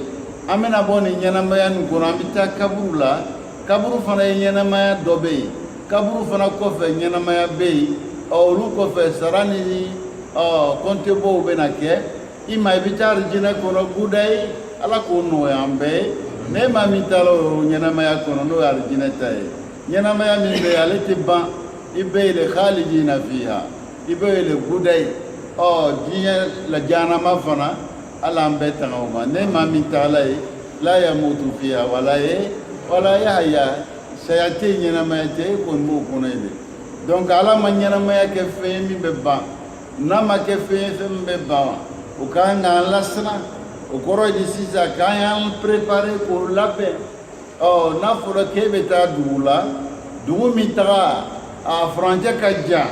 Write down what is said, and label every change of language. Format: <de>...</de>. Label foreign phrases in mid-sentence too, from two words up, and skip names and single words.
<bm>an bɛna bɔ nin ɲɛnɛmaya nin kɔnɔ an bɛ taa kaburu la kaburu fana ye ɲɛnɛmaya dɔ bɛ yen kaburu fana kɔfɛ ɲɛnɛmaya bɛ yen olu kɔfɛ sara ni kɔntebɔw bɛna kɛ i ma i bɛ taa alijinɛ kɔnɔ guda ye ala k'o nɔgɔya an bɛɛ ye ne maa min taara o ɲɛnɛmaya kɔnɔ n'o ye alijinɛ ta ye ɲɛnɛmaya min bɛ yen ale tɛ ban i bɛ yɛlɛ</bm> <ar>خالدين فيها</ar> <bm>i bɛ yɛlɛ guda ye diɲɛ la jahanama fana ala an bɛɛ tanga o ma ne maa min taara ye</bm> <ar>لا يموت فيها ولا يحيى</ar> <bm>saya tɛ ɲɛnɛmaya tɛ e kɔni b'o kɔnɔ yen de donc ala ma ɲɛnɛmaya kɛ fɛn ye min bɛ ban n'a ma kɛ fɛn ye fɛn min bɛ ban o kan k'an lasiran o kɔrɔ ye di sisan k'an y'an préparer k'o labɛn n'a fɔra k'e bɛ taa dugu la dugu min taga a furancɛ ka jan</bm>